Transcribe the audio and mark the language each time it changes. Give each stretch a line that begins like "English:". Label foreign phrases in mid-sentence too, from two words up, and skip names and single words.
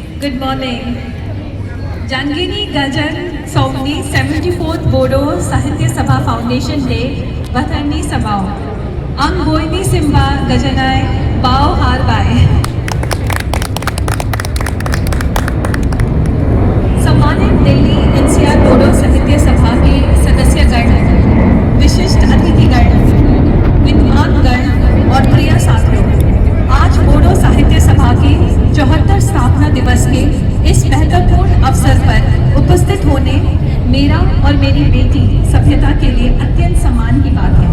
English: Good morning.
Bodo: Jangini Gajan Saumni 74th Bodo Sahitya Sabha Foundation Day Vatharni Sabao. Ang Boini Simba Gajanai Bao Har Bai.
Hindi: सम्मानित दिल्ली एनसीआर बोडो साहित्य सभा के सदस्यगण, विशिष्ट अतिथिगण, विद्वान गण और प्रिय साथियों, आज बोडो साहित्य सभा के 74 स्थापना दिवस के इस महत्वपूर्ण अवसर पर उपस्थित होने मेरा और मेरी बेटी सभ्यता के लिए अत्यंत सम्मान की बात है।